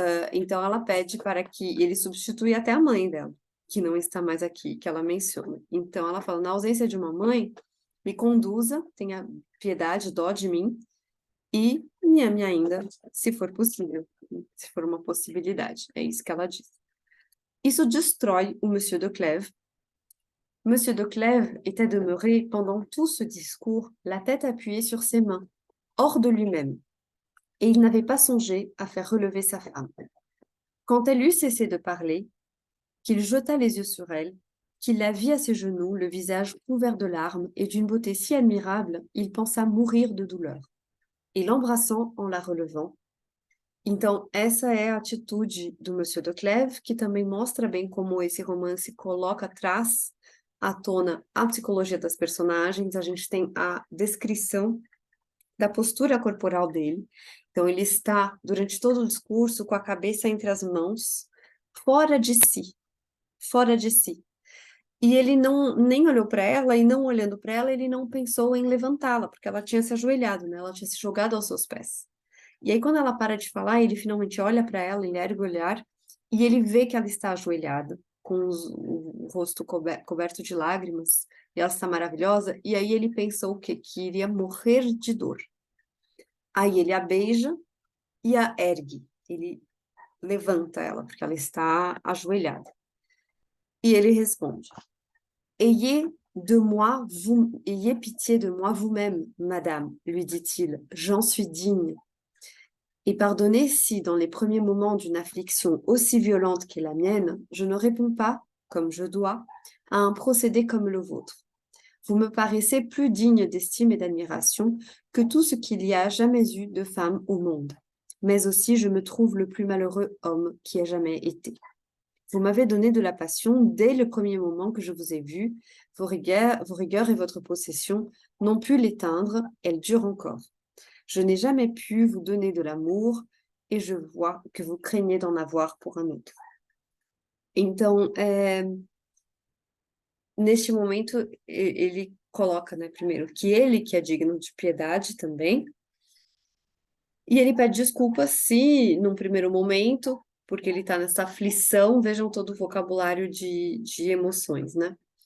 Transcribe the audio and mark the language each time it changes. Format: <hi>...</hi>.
<pt>Então ela pede para que ele substitui até a mãe dela, que não está mais aqui, que ela menciona. Então ela fala, na ausência de uma mãe, me conduza, tenha piedade, dó de mim, e me ame ainda, se for possível. se for uma possibilidade. É isso que ela diz. Isso destrói o Monsieur de Clèves.</pt> <fr>Monsieur de Clèves était demeuré pendant tout ce discours, la tête appuyée sur ses mains, hors de lui-même, et il n'avait pas songé à faire relever sa femme. Quand elle eut cessé de parler, qu'il jeta les yeux sur elle, qu'il la vit à ses genoux, le visage couvert de larmes et d'une beauté si admirable, il pensa mourir de douleur. E l'embrassant en la relevant.</fr> <pt>Então, essa é a atitude do Monsieur de Clèves, que também mostra bem como esse romance traz à tona a psicologia das personagens. A gente tem a descrição da postura corporal dele. Então, ele está, durante todo o discurso, com a cabeça entre as mãos, fora de si. Fora de si. E ele nem olhou para ela, e não olhando para ela, ele não pensou em levantá-la, porque ela tinha se ajoelhado, né? Ela tinha se jogado aos seus pés. E aí, quando ela para de falar, ele finalmente olha para ela, ele ergue o olhar, e ele vê que ela está ajoelhada, com o rosto coberto de lágrimas, e ela está maravilhosa, e aí ele pensou o quê? Que iria morrer de dor. Aí ele a beija e a ergue, ele levanta ela, porque ela está ajoelhada. E ele responde:</pt> <fr>Ayez pitié de moi vous-même, madame, lui dit-il, j'en suis digne. Et pardonnez si, dans les premiers moments d'une affliction aussi violente qu'est la mienne, je ne réponds pas, comme je dois, à un procédé comme le vôtre. Vous me paraissez plus digne d'estime et d'admiration que tout ce qu'il y a jamais eu de femme au monde. Mais aussi, je me trouve le plus malheureux homme qui ait jamais été. Vous m'avez donné de la passion dès le premier moment que je vous ai vu. Vos rigueurs et votre possession n'ont pu l'éteindre, elles durent encore. Je n'ai jamais pu vous donner de l'amour et je vois que vous craignez d'en avoir pour un autre.</fr> <pt>Então, neste momento, ele coloca, né, primeiro, que ele que é digno de piedade também, e ele pede desculpas se, num primeiro momento, porque ele está nessa aflição, vejam todo o vocabulário de emoções, né?</pt>